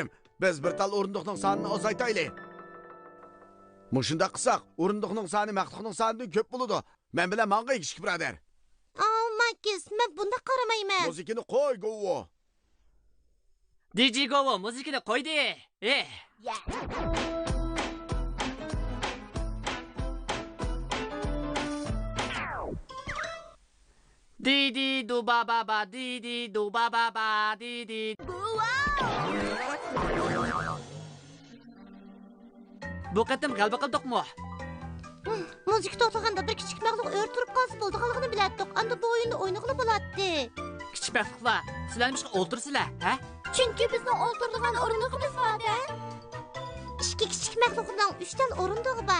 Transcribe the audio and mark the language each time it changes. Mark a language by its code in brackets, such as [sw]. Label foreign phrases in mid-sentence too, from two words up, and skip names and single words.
[uz] Biz bir tal o'rindiqning sonini ozaytayli. Mushunda qilsak, o'rindiqning soni maxluqning sonidan ko'p bo'ladi. Men bilan mang'ay kichik birodar. Makis, men bunda qaramayman. Muzikani qo'y, Govo. DJ Govo muzikani qo'ydi. Didi du ba ba ba didi du ba ba ba didi. Bu qatim g'alaba qildikmi? Müzik to'xtaganda bir kichik maxluq o'rtirib qolsa bo'ldiganligini bilardik. Anda bu o'yinni o'ynag'ili bo'ladi. Kichik maxluqlar, sizlarmishqa o'ltirsizlar, ha? Chunki bizning o'ltirgan o'rindig'imiz bor-da. Ikki kichik maxluqning 3 tal o'rindig'i bor.